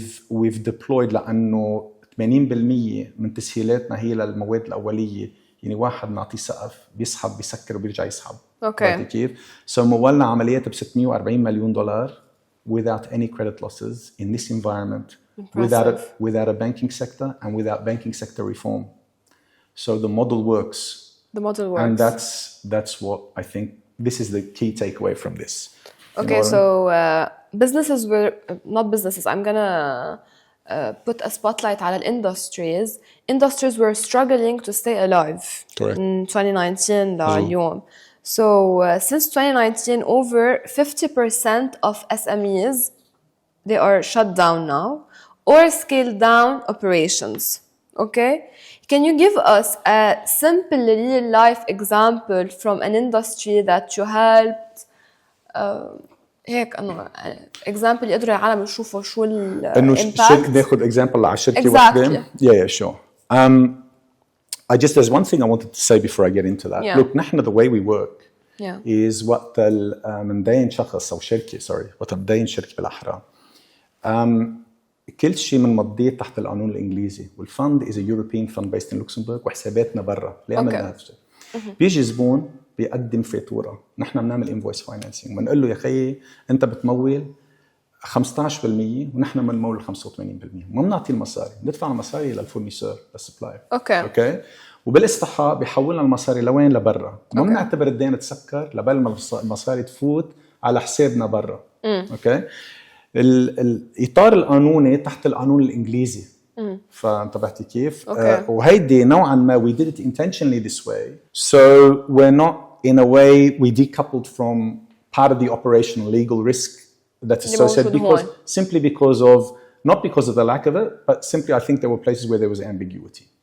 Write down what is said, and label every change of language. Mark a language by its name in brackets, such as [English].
[English] We've deployed [Arabic] لأنه 80% من تسهيلاتنا هي للمواد الأولية. يعني واحد نعطيه سقف بيسحب بيسكر وبيرجع يسحب. اوكي. [English] كيف؟ So [Arabic] مولنا عمليات [English] $640 million without any credit losses in this environment, without a banking sector and without banking sector reform. So the model works. The model works. And that's what I think, this is the key takeaway from this. Okay, so businesses were not businesses. I'm gonna put a spotlight على industries. Industries were struggling to stay alive. Correct. In 2019 لليوم. So since 2019, over 50% of SMEs, they are shut down now or scaled down operations. Okay, can you give us a simple real life example from an industry that you helped? [Arabic] هيك انه example يقدروا العالم يشوفوا شو الامباكت. انه ناخذ example على شركه واحده. [English] Yeah, sure. There's one thing I wanted to say before I get into that. [Arabic] Look, نحن [English] the way we work is [Arabic] وقت مندين شخص او شركه وقت مندين شركه بالاحرى. كل شيء بنمضيه تحت القانون الانجليزي، والفند [English] is a European fund based in Luxembourg، [Arabic] وحساباتنا برا. ليه عملنا هالشيء؟ بيجي زبون بيقدم فاتوره، نحن بنعمل انفويس فاينانسينج، بنقول له يا خيي انت بتمول 15% ونحن بنمول 85%، ما بنعطي المصاري، بندفع المصاري للفورنيسور للسبلاير. اوكي. وبالاستحقاق بيحولنا المصاري لوين؟ لبرا. ما بنعتبر الدين تسكر لبال ما المصاري تفوت على حسابنا برا. اوكي. الاطار القانوني تحت القانون الانجليزي. فانتبهتي كيف؟ وهيدي نوعا ما [English] we did it intentionally this way. So we're not in a way we decoupled from part of the operational legal risk that's associated because of not because of the lack of it, but simply I think there were places where there was ambiguity.